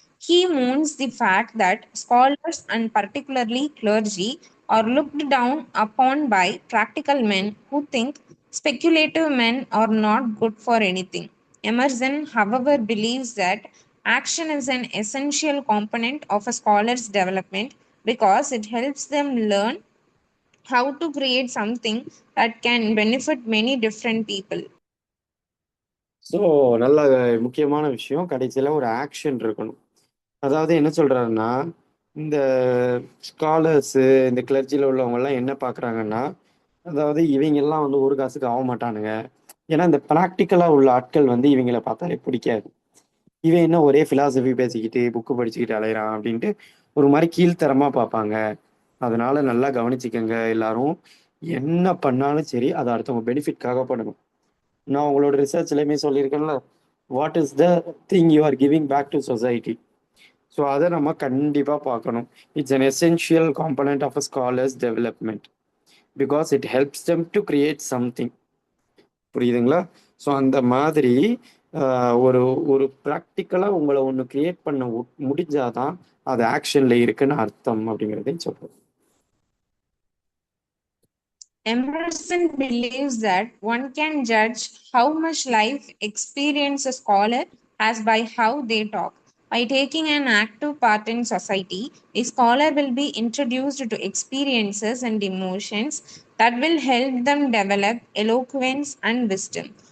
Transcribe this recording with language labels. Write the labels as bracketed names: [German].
[English] He mourns the fact that scholars, and particularly clergy, are looked down upon by practical men who think speculative men are not good for anything. Emerson, however, believes that action is an essential component of a scholar's development because it helps them learn how to create something that can benefit many different people. [Tamil] So நல்ல முக்கியமான விஷயம், கடைசியில் ஒரு action இருக்கணும். அதாவது என்ன சொல்றாருன்னா, இந்த ஸ்காலர்ஸு இந்த கிளர்ச்சியில் உள்ளவங்கெல்லாம் என்ன பார்க்குறாங்கன்னா, அதாவது இவங்கெல்லாம் ஒரு காசுக்கு ஆக மாட்டானுங்க. ஏன்னா இந்த ப்ராக்டிக்கலாக உள்ள ஆட்கள் இவங்களை பார்த்தாலே பிடிக்காது. இவன் என்ன ஒரே ஃபிலாசபி பேசிக்கிட்டு புக்கு படிச்சுக்கிட்டு அலையிறான் அப்படின்ட்டு ஒரு மாதிரி கீழ்த்தரமாக பார்ப்பாங்க. அதனால நல்லா கவனிச்சுக்கங்க எல்லாரும். என்ன பண்ணாலும் சரி அதை அடுத்தவங்க பெனிஃபிட்காக பண்ணணும். நான் உங்களோட ரிசர்ச்லையுமே சொல்லியிருக்கேன்ல, [English] What is the thing you are giving back to society. [Tamil] So அதை நம்ம கண்டிப்பாக பார்க்கணும். [English] It's an essential component of a scholar's development because it helps them to create something. [Tamil] புரியுதுங்களா? ஸோ அந்த மாதிரி ஒரு ஒரு ப்ராக்டிக்கலாக உங்களை ஒன்று கிரியேட் பண்ண முடிஞ்சாதான் அது ஆக்ஷன்ல இருக்குன்னு அர்த்தம் அப்படிங்கிறதையும் சொல்றேன். [English] Emerson believes that one can judge how much life experience a scholar has by how they talk. By taking an active part in society, a scholar will be introduced to experiences and emotions that will help them develop eloquence and wisdom.